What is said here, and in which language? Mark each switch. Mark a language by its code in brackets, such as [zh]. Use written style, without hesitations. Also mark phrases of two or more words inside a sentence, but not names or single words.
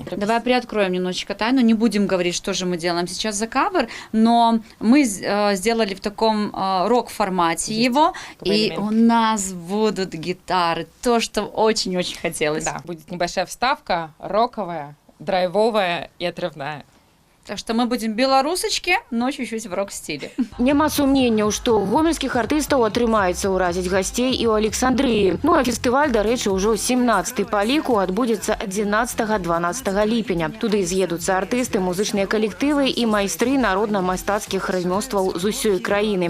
[ru] Давай приоткроем немножечко тайну, не будем говорить, что же мы делаем сейчас за кавер, но мы сделали в таком рок-формате его, и у нас будут гитары, то, что очень-очень хотелось. Да, будет небольшая вставка, роковая, драйвовая и отрывная. Так что мы будем белорусочки, но чуть-чуть в рок-стиле. [be] Няма сумненняў, што гомельскіх артыстаў атрымаецца ўразіць гасцей і ў Александрыі. Ну а фестываль, дарэчы, ўжо 17-й па ліку адбудзецца 11-12 ліпеня. Туды з'едуцца артысты, музычныя калектывы і майстры народна-мастацкіх рамёстваў з усёй краіны.